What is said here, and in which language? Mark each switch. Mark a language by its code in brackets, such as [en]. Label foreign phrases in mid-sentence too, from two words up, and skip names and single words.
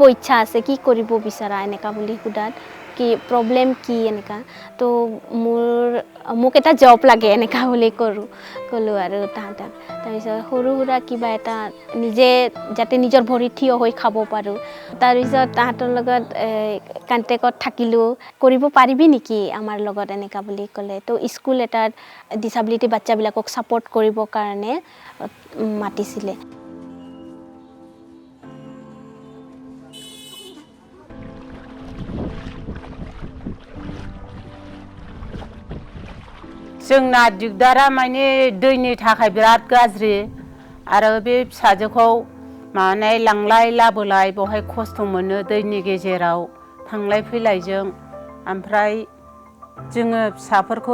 [as] ইচ্ছা আছে কি কৰিব বিচাৰা এনেকা বুলি সুধাত কি প্ৰবলেম কি এনেকা তো মোক এটা জব লাগে এনেকা বুলি ক'লো আৰু তাহাঁতক তাৰপিছত সৰু সুৰা কিবা এটা নিজে যাতে নিজৰ ভৰিত থিয় হৈ খাব পাৰোঁ তাৰপিছত তাহাঁতৰ লগত কণ্টেক্টত থাকিলোঁ কৰিব পাৰিবি নেকি আমাৰ লগত এনেকা বুলি ক'লে তো স্কুল এটাত ডিসেবিলিটি বাচ্চাবিলাকক ছাপোৰ্ট কৰিবৰ কাৰণে মাতিছিলে [brx] जोंना दिगदारा माने दैनि थाखाय बिराद गाज्रि आरो बे फिसाजोखौ माने लांलाय लाबोलाय बहाय खस्थ' मोनो दैनि गेजेराव थांलाय फैलायजों ओमफ्राय जोङो फिसाफोरखौ